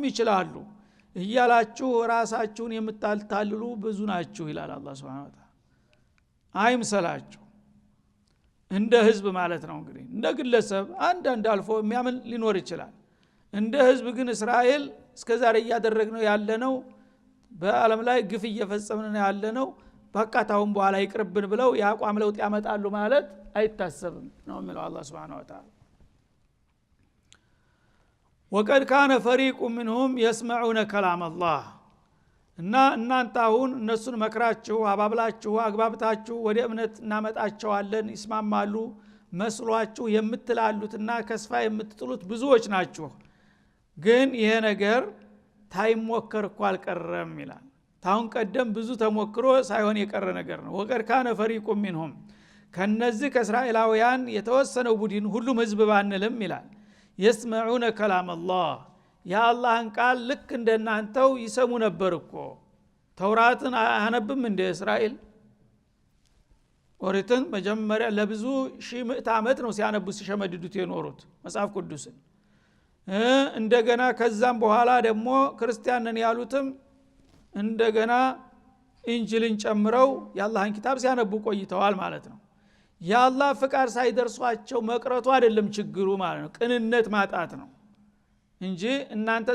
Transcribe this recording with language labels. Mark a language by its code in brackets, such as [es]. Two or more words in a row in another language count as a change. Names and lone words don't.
[am] ይችላሉ እያላችሁ ራሳችሁን የምታልታልሉ ብዙ ናችሁ ይላል አላህ [ar] سبحانه وتعالى። [am] አይምሰላችሁ እንደ ህዝብ ማለት ነው። እንግዲህ እንደ ግለሰብ አንድ አልፎ የሚያምን ሊኖር ይችላል። እንደ ህዝብ ግን እስራኤል እስከዛሬ ያደረግነው ያለነው በአለም ላይ ግፍ እየፈጸምን ያለነው በቃታውን በኋላ ይቅርብን ብለው ያቋም ለውጥ ያመጣሉ ማለት አይታሰብም ነው የሚለው አላህ [ar] سبحانه وتعالى። وقد كان فريق منهم يسمعون كلام الله [am] እና እናንተ አሁን እነሱን መክራችሁ አባብላችሁ አግባብታችሁ ወደ እምነት እናመጣቸዋለን ይስማማሉ መስሏችሁ የምትላሉትና ከስፋ የምትጥሉት ብዙዎች ናችሁ። ግን ይሄ ነገር ታይሞከር እኮ አልቀረም ይላል። ታውን ቀደም ብዙ ተሞክሮ ሳይሆን የቀረ ነገር ነው። [ar] وقد كان فريق منهم [am] ከነዚህ ከእስራኤላውያን የተወሰነው ቡድን ሁሉም ህዝብ ባንልም ይላል [ar] يسمعون كلام الله [am] ያ አላህን ቃል ልክ እንደናንተው ይሰሙ ነበር እኮ። ተውራትን አነብም እንደ እስራኤል ኦሪትን መጀመሪያ ለብዙ ሺህ ምዕት ዓመት ነው ሲያነቡ ሲሸመድዱት የኖሩት መጽሐፍ ቅዱስን። እንደገና ከዛም በኋላ ደግሞ ክርስቲያንን ያሉትም እንደገና ኢንጂልን ጨምረው የአላህን ኪታብ ሲያነቡ ቆይተዋል ማለት ነው። የአላህ ፍቃድ ሳይደርሷቸው መቅረቱ አይደለም ችግሩ ማለት ነው፣ ቅንነት ማጣት ነው እንጂ እናንተ